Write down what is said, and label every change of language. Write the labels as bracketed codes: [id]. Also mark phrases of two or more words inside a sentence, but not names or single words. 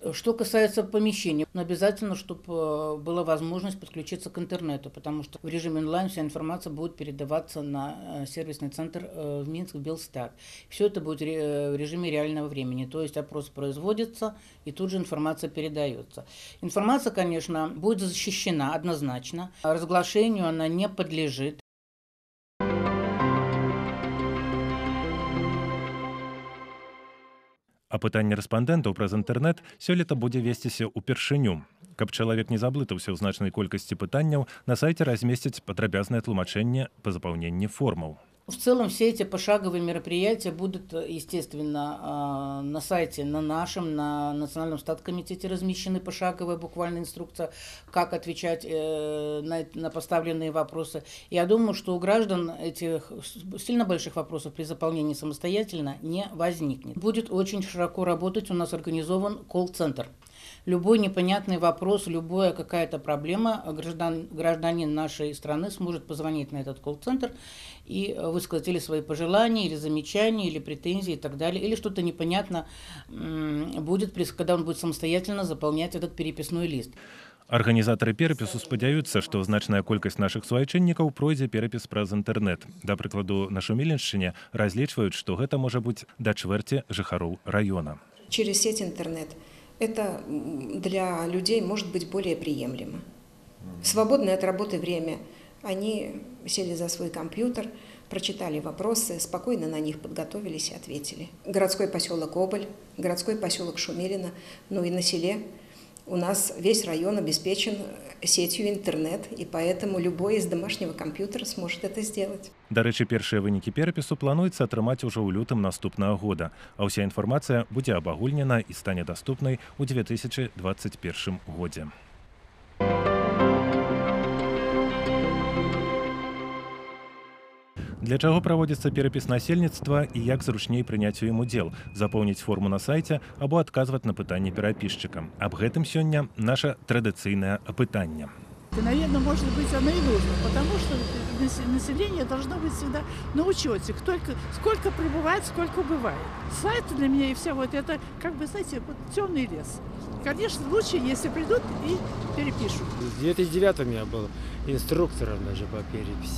[ru] Что касается помещений, но обязательно, чтобы была возможность подключиться к интернету, потому что в режиме онлайн вся информация будет передаваться на сервисный центр в Минск, в Белстат. Все это будет в режиме реального времени, то есть опрос производится и тут же информация передается. Информация, конечно, будет защищена однозначно, разглашению она не подлежит. [be] Апытанне рэспандэнтаў праз інтэрнэт сёлета будзе весціся ўпершыню. Каб чалавек не заблытаўся ў значнай колькасці пытанняў, на сайце размесцяць падрабязнае тлумачэнне па запаўненні формаў. [ru] В целом все эти пошаговые мероприятия будут, естественно, на сайте, на нашем, на Национальном статкомитете размещены пошаговая буквально инструкция, как отвечать на поставленные вопросы. Я думаю, что у граждан этих сильно больших вопросов при заполнении самостоятельно не возникнет. Будет очень широко работать, у нас организован колл-центр. Любой непонятный вопрос, любая какая-то проблема, гражданин нашей страны сможет позвонить на этот колл-центр и высказать или свои пожелания, или замечания, или претензии и так далее, или что-то непонятно будет, когда он будет самостоятельно заполнять этот переписной лист. [be] Арганізатары перапісу спадзяюцца, што значная колькасць нашых суайчыннікаў пройдзе перапіс праз інтэрнэт. Да прыкладу, на Шумилиншчыне разлічваюць, што гэта можа быць да чвэрці жыхароў раёна. [ru] Через сеть интернет это для людей может быть более приемлемо. В свободное от работы время они сели за свой компьютер, прочитали вопросы, спокойно на них подготовились и ответили. Городской поселок Оболь, городской поселок Шумилино, ну и на селе у нас весь район обеспечен сетью интернет, и поэтому любой из домашнего компьютера сможет это сделать. [be] Дарэчы, першыя вынікі перапісу плануецца атрымаць ужо ў лютым наступнага года, а ўся інфармацыя будзе абагульнена і стане даступнай у 2021 годзе. Для чаго праводзіцца перапіс насельніцтва і як зручней прыняць у ім удзел, запоўніць форму на сайце або адказваць на пытанні перапісчыка. Аб гэтым сёння наша традыцыйнае апытанне. [ru] Наверное, может быть, оно и нужно, потому что население должно быть всегда на учете, сколько прибывает, сколько убывает. Сайт для меня и все вот это, как бы, знаете, вот темный лес. Конечно, лучше, если придут и перепишут. В 2009 я был инструктором даже по переписи.